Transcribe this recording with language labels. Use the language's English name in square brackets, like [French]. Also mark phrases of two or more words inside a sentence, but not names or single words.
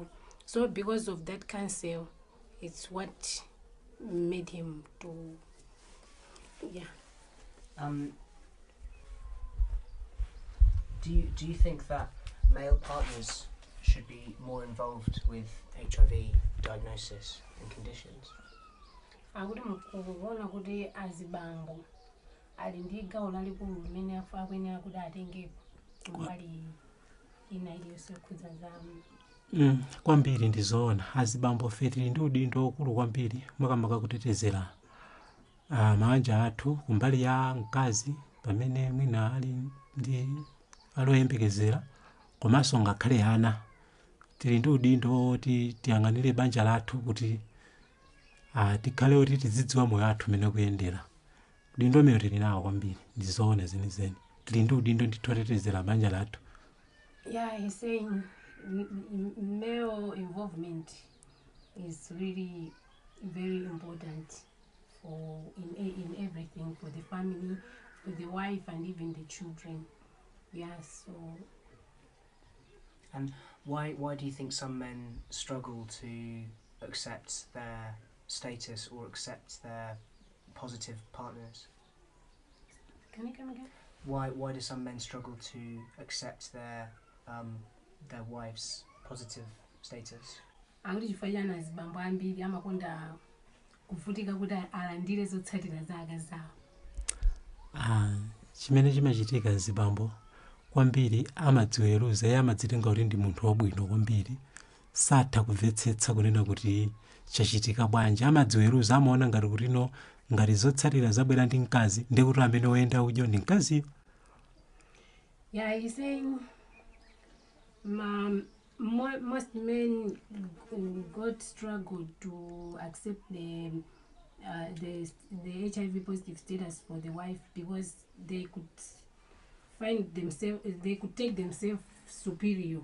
[English] So because of that cancer, it's what made him to Do you think that male partners should be more involved with HIV diagnosis and conditions? [Nyanja] akuti mukuona kuti azibambo ali ndi gawo lalikulu limene akuyenera kuti atengepo kumbali ina iliyonse yokhudza za kwambiri ndizoona azibambo tili ndi udindo okulu kwambiri makamaka kutetezera mabanja athu kumbali ya mkazi pamene mwina ali ndi aloyembekezera komanso ngakhale ana. Tili ndi udindo oti tiyang'anire banja lathu kuti tikhale oti tizidziwa moyo wathu mmene kuyendera. Udindo umene tili nawo kwambiri ndizoona zenizeni. Tili ndi udindo nditotetezera banja lathu. [English] Yeah, he's saying male involvement is really very important for in everything, for the family, for the wife, and even the children. Yeah, so. And why do you think some men struggle to accept their status or accept their positive partners? Can you come again? Why do some men struggle to accept their wife's positive status? [Nyanja] Akuti chifukwa chani azibambo ambiri amakonda kuvutika kuti alandire zotsatira za akazi awo. Chimene chimachitika azibambo kwambiri amadziweruza, amadzitenga kuti ndi munthu wabwino kwambiri, satha kumvetsetsa kunena kuti chachitika bwanji. Amadziweruza, amaona ngati kuti no ngati zotsatira zabwera ndi mkazi ndi kuti amene woyenda udyo ndi mkaziyo. [English] Yeah, he's saying most men got struggle to accept the HIV positive status for the wife because they could find themselves, they could take themselves superior.